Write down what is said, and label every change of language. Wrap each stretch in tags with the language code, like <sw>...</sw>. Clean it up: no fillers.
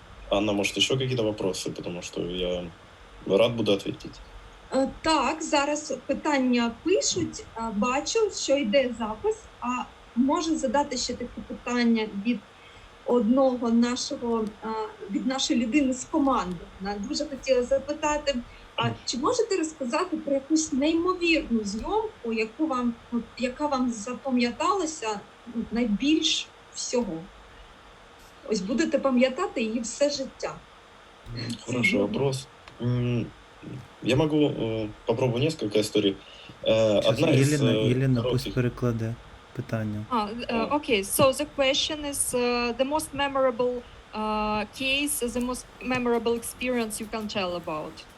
<ru>Анна, может, еще какие-то вопросы, потому что я рад буду ответить.</ru> <uk>Так, зараз питання пишуть, бачу, що йде запис, а може задати ще таке питання від одного нашого, від нашої людини з команди. Вона дуже хотіла запитати, чи можете розказати про якусь неймовірну зйомку, яка вам запам'яталася найбільш всього? Ось будете пам'ятати її все життя.</uk> <ru>Хороший вопрос. Я могу попробую несколько историй. Одна из Єлена пусть коротких.</ru> <uk>перекладе питання.</uk> <en>Okay, so the question is the most memorable case, the most memorable experience you can tell about.</en>